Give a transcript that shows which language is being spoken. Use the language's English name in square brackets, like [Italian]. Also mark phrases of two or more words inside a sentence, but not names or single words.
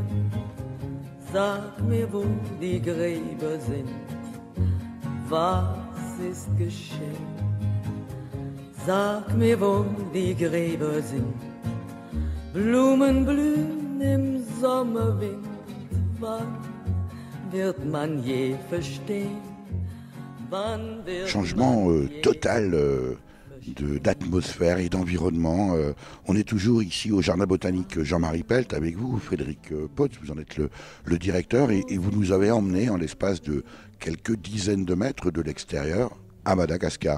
[German] Sag mir, wo die Gräber sind, was ist geschehen? Sag mir, wo die Gräber sind, Blumen blühen im Sommerwind. Wann wird man je verstehen? Wann wird [French] Changement total d'atmosphère et d'environnement. On est toujours ici au Jardin botanique Jean-Marie Pelt avec vous, Frédéric Potts, vous en êtes le directeur et vous nous avez emmenés en l'espace de quelques dizaines de mètres de l'extérieur à Madagascar.